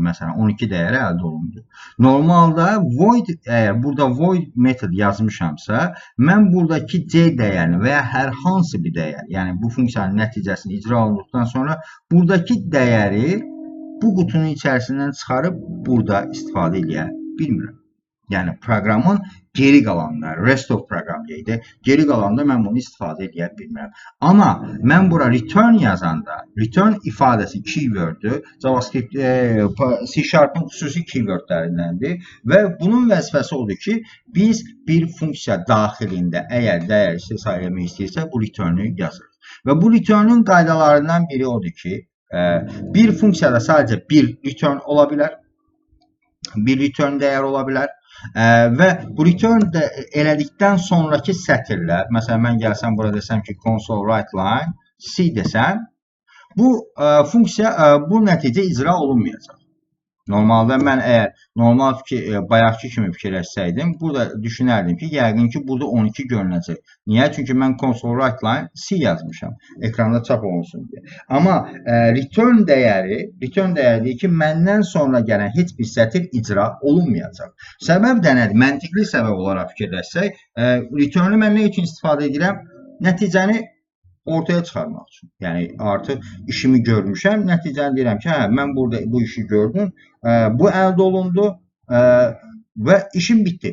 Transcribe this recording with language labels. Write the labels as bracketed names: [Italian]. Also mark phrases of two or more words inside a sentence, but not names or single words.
[Azerbaijani] Məsələn, 12 dəyəri əldə olundu. Normalda void, əgər burada void metod yazmışamsa, mən buradakı C dəyərini və ya hər hansı bir dəyər, yəni bu funksiyanın nəticəsini icra olunduqdan sonra buradakı dəyəri bu qutunun içərisindən çıxarıb burada istifadə edə bilmirəm. Yəni proqramın geri qalanında, [English] rest of program [Azerbaijani] deyək, geri qalanında mən bunu istifadə edə bilmirəm. Amma mən bura return yazanda, return ifadəsi keyword-ü JavaScript, C#-ın xüsusi keywordlərindəndir və bunun vəzifəsi odur ki, biz bir funksiya daxilində əgər dəyər istehsal etmək istəyirsə, bu return-ü yazırıq. Və bu return-ün qaydalarından biri odur ki, bir funksiyada sadəcə bir return ola bilər, bir return dəyər ola bilər. Və bu return elədikdən sonraki sətirlər, məsələn, mən gəlsəm burada desəm ki, [English] console write line C [Azerbaijani] desəm, bu funksiya, bu nəticə icra olunmayacaq. Normalda mən əgər normal bayaqki kimi fikirləşsəydim, burada düşünərdim ki, yəqin ki, burada 12 görünəcək. Niyə? Çünki mən [English] console write line C [Azerbaijani] yazmışam, ekranda çap olunsun deyə. Amma return dəyəri deyir ki, məndən sonra gələn heç bir sətir icra olunmayacaq. Səbəb də nədir? Məntiqli səbəb olaraq fikirləşsək, return-ü mən nə üçün istifadə edirəm? Nəticəni ortaya çıxarmaq üçün. Yəni, artıq işimi görmüşəm, nəticəni deyirəm ki, mən burada bu işi gördüm, bu əldə olundu və işim bitdi.